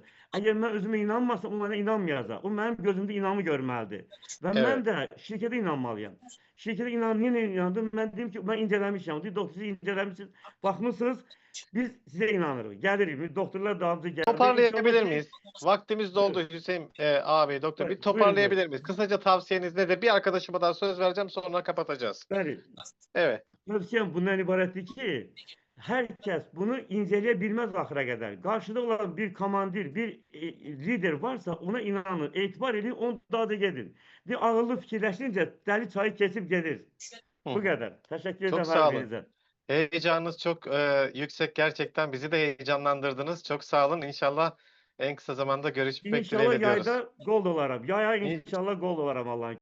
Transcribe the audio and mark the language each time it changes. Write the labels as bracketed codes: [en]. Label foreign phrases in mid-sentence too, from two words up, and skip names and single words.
[az] Əgər mən özümə inanmasam, o mənə inanmayacaq. O mənim gözümdə inamı görməlidir. Və mən də şirkətə inanmalıyam. Şirkətə niyə inandım? Mən dedim ki, mən incələmişəm. Doktor, siz incələmişsiniz, baxmışsınız, biz sizə inanırıq. Gəlirik, doktorlar da hamısı gəlir. [tr] Toparlayabilir miyiz? Vaktimiz doldu Hüseyin abi, doktor. Bir toparlayabilir miyiz? Kısaca tavsiyeniz nedir? Bir arkadaşıma daha söz vereceğim, sonra kapatacağız. [az] Bəli. [tr] Evet. [az] Tövsiyem bundan ibarətdir ki, hər kəs bunu incələyə bilməz axıra qədər. Qarşıda olan bir komandir, bir lider varsa ona inanın, etibar edin, onu daha da gedin. Bir ağıllı fikirləşincə dəli çayı kesip gelir. [tr] Bu kadar. Teşekkür ederim. Çok sağ olun. Heyecanınız çok yüksek gerçekten. Bizi de heyecanlandırdınız. Çok sağ olun. İnşallah en kısa zamanda görüşmek dileğiyle diyoruz. [az] İnşallah yayda gol olaram. Yaya inşallah gol olaram Allah'ın